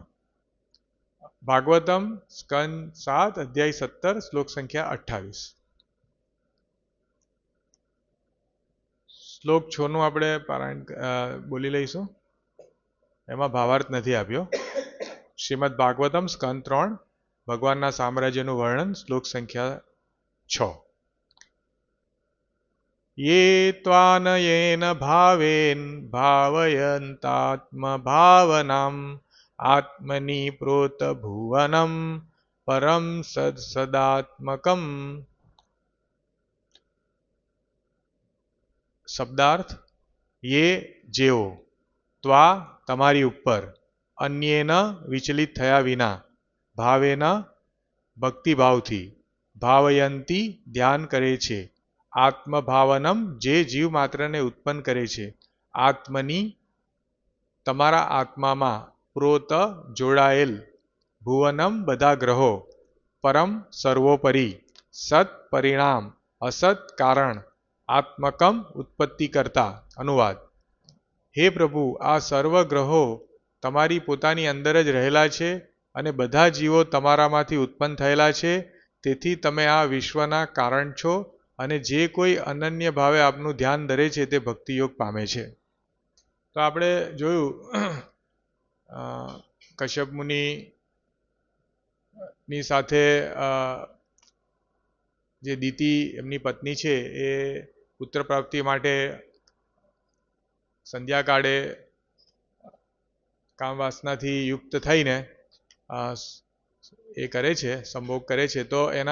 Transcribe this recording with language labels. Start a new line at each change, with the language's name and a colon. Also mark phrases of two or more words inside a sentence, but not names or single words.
Gujarati: ભાગવતમ સ્કંદ 7 અધ્યાય 17 શ્લોક સંખ્યા 28। શ્લોક 6 નું આપણે પારાયણ બોલી લઈશું। એમાં ભાવાર્થ નથી આપ્યો। શ્રીમદ ભાગવતમ સ્કંદ 3 ભગવાનના સામ્રાજ્યનું વર્ણન શ્લોક સંખ્યા 6।
Sanskrit: ये त्वानयेन भावेन भावयन्तात्मभावनाम् आत्मनि प्रोत भुवनम परम सदात्मकम।
Gujarati: શબ્દાર્થ યે જેઓ ત્વા તમારી ઉપર અન્યેન વિચલિત થયા વિના ભાવેન ભક્તિભાવથી ભાવયંતી ધ્યાન કરે છે આત્મભાવનમ જે જીવ માત્ર ને ઉત્પન્ન કરે છે આત્મની તમારા આત્મા માં પ્રોત જોડાએલ ભુવનમ બધા ગ્રહો પરમ સર્વોપરિ સત પરિણામ અસત કારણ આત્મકમ ઉત્પત્તિ કરતા। અનુવાદ હે પ્રભુ આ સર્વ ગ્રહો તમારી પોતાની અંદર જ રહેલા છે અને બધા જીવો તમારામાંથી ઉત્પન્ન થયેલા છે તેથી તમે આ વિશ્વના કારણ છો અને જે કોઈ અનન્ય ભાવે આપનું ધ્યાન ધરે છે તે ભક્તિ યોગ પામે છે। તો આપણે જોયું કશ્યપ મુનિની સાથે જે દીતિ એમની પત્ની છે એ પુત્ર પ્રાપ્તિ માટે સંધ્યાકાળે કામવાસનાથી યુક્ત થઈને એ કરે છે સંભોગ કરે છે।